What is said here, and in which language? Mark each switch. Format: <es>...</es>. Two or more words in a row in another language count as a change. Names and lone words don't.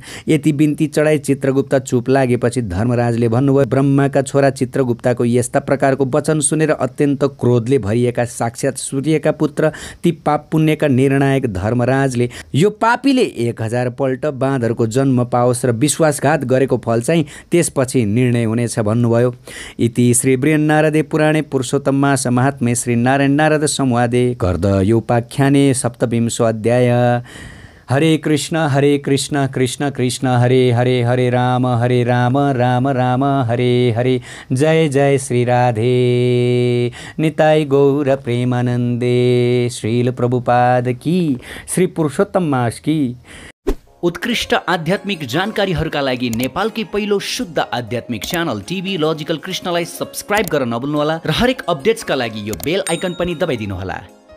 <ne>यति बिन्ती चढाई चित्रगुप्त चुप लागेपछि धर्मराजले भन्नुभयो, ब्रह्माका छोरा चित्रगुप्तको यस्ता प्रकारको वचन सुनेर अत्यन्त क्रोधले भरिएका साक्षात् सूर्यका पुत्र ती पाप पुण्यका निर्णायक धर्मराजले यो पापीले 1000 पल्ट बाँदरको जन्म पाओस् र विश्वासघात गरेको फल चाहिँ त्यसपछि निर्णय हुनेछ भन्नुभयो।</ne> <sa>इति श्री बृहन्नारदे पुराणे पुरुषोत्तम मास महात्म्ये श्री नारायण नारद संवादे गर्दयोपाख्याने सप्तविंशो अध्याय। हरे कृष्ण कृष्ण कृष्ण हरे हरे, हरे राम राम राम हरे हरे। जय जय श्री राधे निताई गौर प्रेमानंदे।</sa> <hi>श्रील प्रभुपाद की, श्री पुरुषोत्तम मास की।</hi> <ne>उत्कृष्ट आध्यात्मिक जानकारीहरूका लागि नेपालकै पहिलो शुद्ध आध्यात्मिक च्यानल टिभी लजिकल कृष्णलाई सब्स्क्राइब गर्न नभुल्नुहोला र हरेक अपडेट्सका लागि यो बेल आइकन पनि दबाइदिनुहोला।</ne>